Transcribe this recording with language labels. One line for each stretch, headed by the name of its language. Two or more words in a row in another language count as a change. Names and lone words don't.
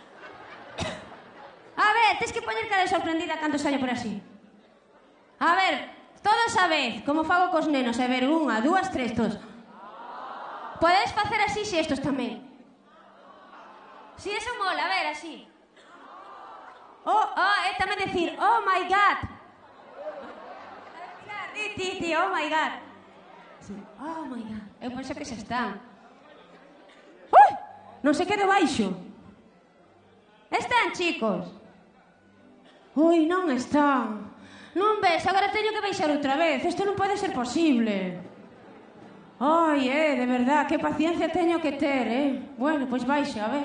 Galician: A ver, tens que poñer cara de sorprendida cando saio por así. A ver, todos a vez, como fago cos nenos. A ver, 1, 2, 3, todos. Podes facer así xestos tamén. Si, eso mola, a ver, así. Tamén decir,
English: oh my god. Ti, oh my god. Sí. Oh my god.
Galician: Eu penso que xa están. Ui! Non se quedo baixo. Están, chicos? Ui, non están. Non ves, agora teño que baixar outra vez. Isto non pode ser posible. Ai, de verdad, que paciencia teño que ter, Bueno, pois baixa, a ver.